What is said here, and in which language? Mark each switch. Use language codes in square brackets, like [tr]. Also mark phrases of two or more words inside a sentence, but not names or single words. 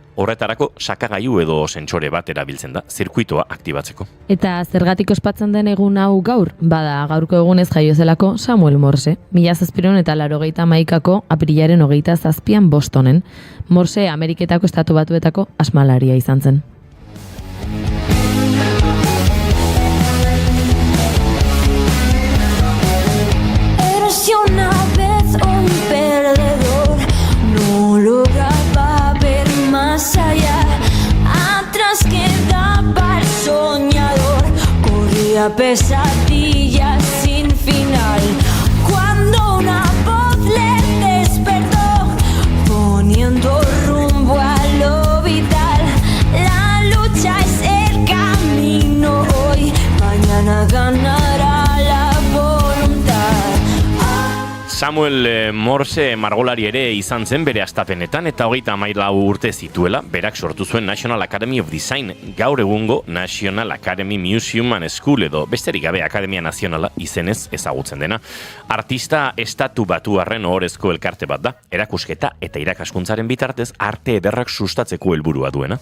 [eu] Horretarako sakagailu edo sentsore bat erabiltzen da, zirkuitoa aktibatzeko. Eta zergatik ospatzen den egun hau gaur? Bada, gaurko egunez jaio zelako Samuel Morse. 1781ko apirilaren 27 Bostonen. Morse Ameriketako Estatu Batuetako asmalaria izan zen. [es] Una vez un perdedor no lograba ver más allá, atrás quedaba el soñador, corría pesadillas sin final, cuando una voz le despertó, poniendo rumbo a lo vital, la lucha es el camino hoy, mañana ganará la voluntad. [eu] Samuel Morse margolari ere izan zen bere hastapenetan eta 34 urte zituela, berak sortu zuen National Academy of Design, gaur egungo National Academy Museum and School edo besterik gabe Akademia Nazionala izenez ezagutzen dena. Artista estatu batuarren ohorezko elkarte bat da, erakusketa eta irakaskuntzaren bitartez arte ederrak sustatzeko helburua duena.